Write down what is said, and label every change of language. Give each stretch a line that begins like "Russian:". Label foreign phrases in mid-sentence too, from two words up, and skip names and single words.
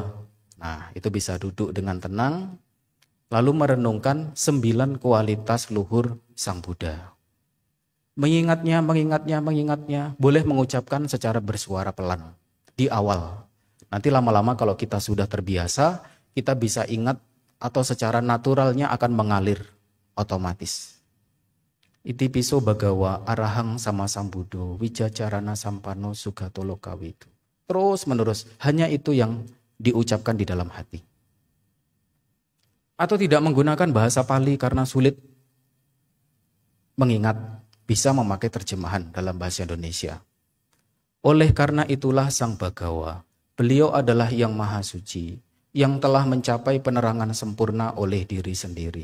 Indonesian: Nah, itu bisa duduk dengan tenang, lalu merenungkan 9 kualitas luhur Sang Buddha. Mengingatnya, boleh mengucapkan secara bersuara pelan di awal. Nanti lama-lama kalau kita sudah terbiasa, kita bisa ingat atau secara naturalnya akan mengalir otomatis.
Pali: Itipiso bhagawa arahang sama sambuddho, wijacarana sampano sugato lokawidu.
Indonesian: Terus menerus, hanya itu yang diucapkan di dalam hati. Atau tidak menggunakan bahasa Pali karena sulit mengingat, bisa memakai terjemahan dalam bahasa Indonesia. Oleh karena itulah Sang Bagawa, beliau adalah yang maha suci, yang telah mencapai penerangan sempurna oleh diri sendiri.